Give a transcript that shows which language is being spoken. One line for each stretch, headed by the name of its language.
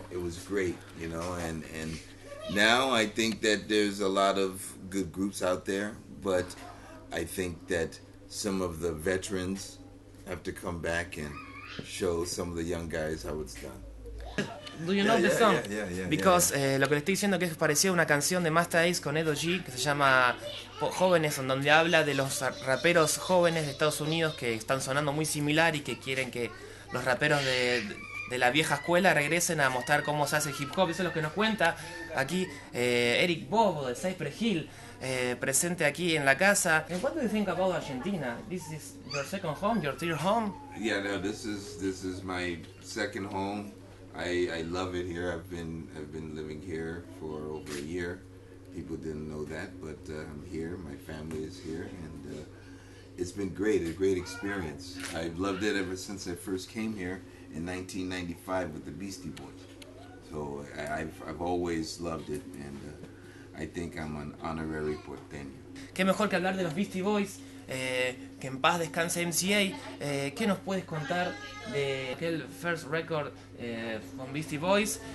English: It was great, you know, and now I think that there's a lot of good groups out there, but I think that some of the veterans have to come back and show some of the young guys how it's done. Do you know the song? Yeah. Because
Spanish: lo que le estoy diciendo que es parecido a una canción de Master Ace con Edo G que se llama Jóvenes, en donde habla de los raperos jóvenes de Estados Unidos que están sonando muy similar y que quieren que los raperos de la vieja escuela regresen a mostrar cómo se hace el hip hop. Eso es lo que nos cuenta aquí ERIC BOBO de Cypress Hill, presente aquí en la casa.
English: And what do you think about Argentina? This is your second home, your third home? Yeah, no, this is my second home. I love it here. I've been living here for over a year. People didn't know that, but I'm here. My family is here, and it's been great. A great experience. I've loved it ever since I first came here in 1995 with the Beastie Boys. So I've always loved it, and I think I'm an honorary porteño.
Spanish: Qué mejor que hablar de los Beastie Boys. Que en paz descanse MCA. ¿Qué nos puedes contar de aquel
English: first record
Spanish: con Beastie Boys?